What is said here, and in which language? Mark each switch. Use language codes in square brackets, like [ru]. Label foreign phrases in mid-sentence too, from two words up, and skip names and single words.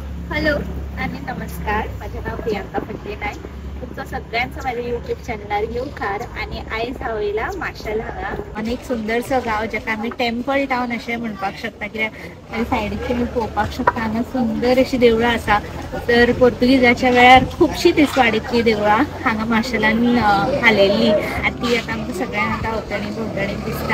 [mr] हॅलो आणि नमस्कार, माझे नाव प्रियांका फडके नायक. [kok] तुमचं सगळ्यांचं माझ्या यूट्यूब चॅनलार येवकार. आणि आयज हांवेला माशेल हांगा आनी एक सुंदरसो गांव जेका आमी [en] temple town [kok] अशें म्हणपाक शकता, कित्याक सायडीक तुमी पळोवपाक शकता हांगा सुंदर अशी देवळां आसा. तर पोर्तुगीजाच्या वेळार खुबशीं तिसवाडीतलीं देवळां हांगा माशेलान हालयल्लीं आनी ती आतां आमकां सगळ्यांक आतां अवतणी भोंवतणी दिसता.